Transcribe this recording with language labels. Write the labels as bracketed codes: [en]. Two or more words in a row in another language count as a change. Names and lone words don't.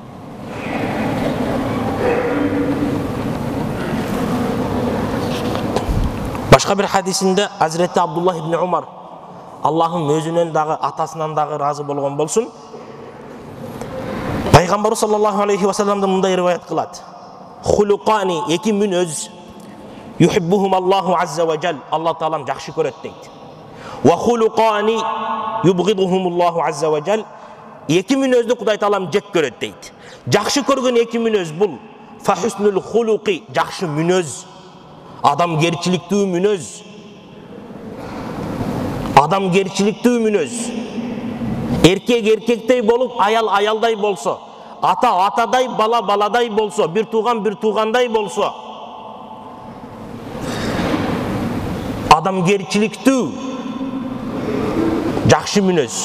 [ky] Башка бир хадисинде Азирети Абдуллах ибн Умар, Аллахым өзүнөн дагы атасынан дагы разы болгон болсун, пайгамбар [ar] صلى الله عليه [ky] салламдан мындай риваят кылат. Хулукани, эки мүнөз, [ar] يحبهم الله عز وجل, [ky] Аллах Таалам жакшы көрөт дейт. [ar] وخلقان يبغضهم الله عز وجل, [ky] эки мүнөздү Кудай Таалам жек көрөт дейт. Жакшы көргөн эки мүнөз бул [ar] فحسن الخلق, [ky] жакшы мүнөз, адамгерчиликтүү мүнөз. Адамгерчиликтүү мүнөз. Эркек эркектей болуп, аял аялдай болсо, ата атадай, бала баладай болсо, бир туугандай болсо, адамгерчиликтүү жакшы мүнөз.